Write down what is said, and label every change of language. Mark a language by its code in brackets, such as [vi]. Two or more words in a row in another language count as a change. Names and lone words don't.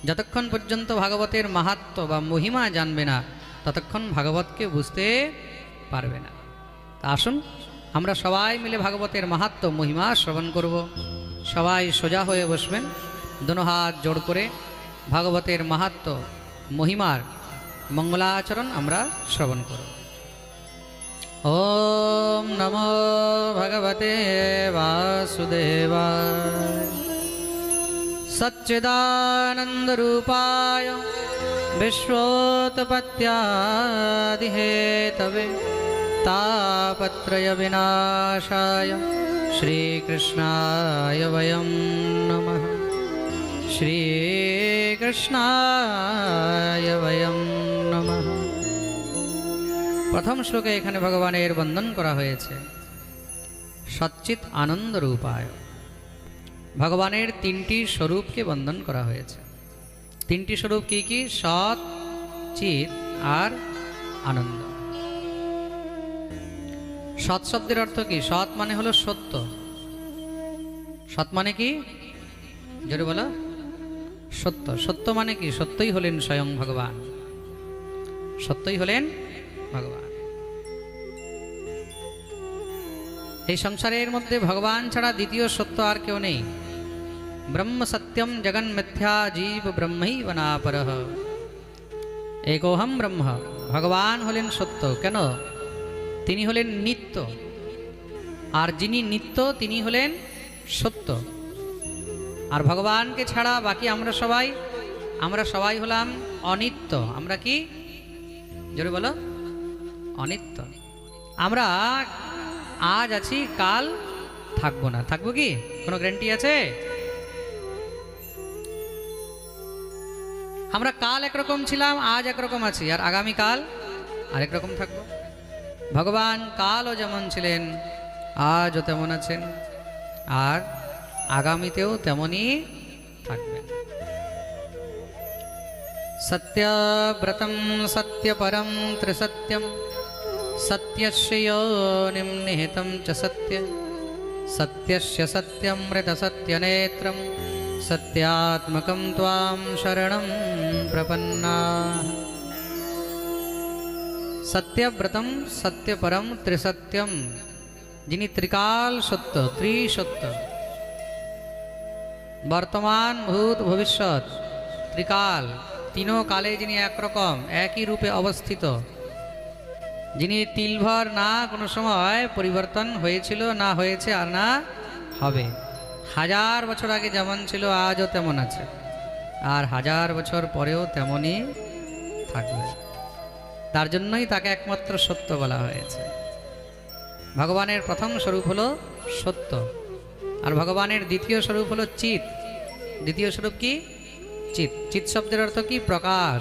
[bn] যতক্ষণ পর্যন্ত ভাগবতের মাহাত্ম্য বা মহিমা জানবে না ততক্ষণ ভাগবতকে বুঝতে পারবে না। তা আসুন আমরা সবাই মিলে ভাগবতের মাহাত্ম্য মহিমা শ্রবণ করব। সবাই সোজা হয়ে বসবেন, দোনো হাত জোড় করে ভাগবতের মাহাত্ম্য মহিমার মঙ্গলাচরণ আমরা শ্রবণ করব। [sa] ওম নমো ভগবতে বাসুদেবায় সচ্চিদানন্দরূপায় विश्वोत्पत्त्यादिहेतवे तापत्रय विनाशाय श्रीकृष्णाय वयं नमः। श्रीकृष्णाय वयं नमः। [bn] প্রথম শ্লোকে এখানে ভগবানের বন্দন করা হয়েছে [sa] सच्चित आनंद रूपाय। [bn] ভগবানের তিনটি স্বরূপকে বন্দন করা হয়েছে। তিনটি স্বরূপ কী সত, চিত আর আনন্দ। সত শব্দের অর্থ কী? সত মানে হলো সত্য। সত মানে কী? জোরে বলো। সত্য। সত্য মানে কী? সত্যই হলেন স্বয়ং ভগবান। সত্যই হলেন ভগবান। এই সংসারের মধ্যে ভগবান ছাড়া দ্বিতীয় সত্য আর কেউ নেই। [sa] ब्रह्म सत्यम जगन मिथ्या जीव ब्रह्मैव नापरः। एकोहम ब्रह्म। [bn] ভগবান হলেন সত্য। কেন? তিনি হলেন নিত্য। আর যিনি নিত্য তিনি হলেন সত্য। আর ভগবান কে ছাড়া বাকি আমরা সবাই হলাম অনিত্য। আমরা কী? জোরে বলো। অনিত্য। আমরা আজ আছি কাল থাকবো না। থাকবো কী? कोनो ग्যারান্টি আছে? আমরা কাল একরকম ছিলাম, আজ একরকম আছি, আর আগামী কাল আরেক রকম থাকব। ভগবান কালও যেমন ছিলেন আজও তেমন আছেন, আর আগামীতেও তেমনই থাকবেন। [sa] সত্যব্রতম সত্যপরম ত্রিসত্যম সত্যস্য যোনিম নিহিতম চ সত্য সত্যস্য সত্যমৃত সত্যনেত্রম सत्यात्मकं त्वां शरणं प्रपन्नाः। सत्यव्रतम सत्यपरम त्रिसत्यम, [bn] যিনি ত্রিকাল সত্য, ত্রিসত্য, বর্তমান ভূত ভবিষ্যত ত্রিকাল তিনো কালে যিনি এক রকম এক হি রূপে অবস্থিত, যিনি তিলভর না কোনো সময় পরিবর্তন হয়েছিলো না হয়েছে আর না হবে। হাজার বছর আগে যেমন ছিলো আজও তেমন আছে, আর হাজার বছর পরেও তেমনই থাকবে। তার জন্যই তাকে একমাত্র সত্য বলা হয়েছে। ভগবানের প্রথম স্বরূপ হলো সত্য, আর ভগবানের দ্বিতীয় স্বরূপ হলো চিত। দ্বিতীয় স্বরূপ কি? চিত। চিত শব্দের অর্থ কি? প্রকাশ।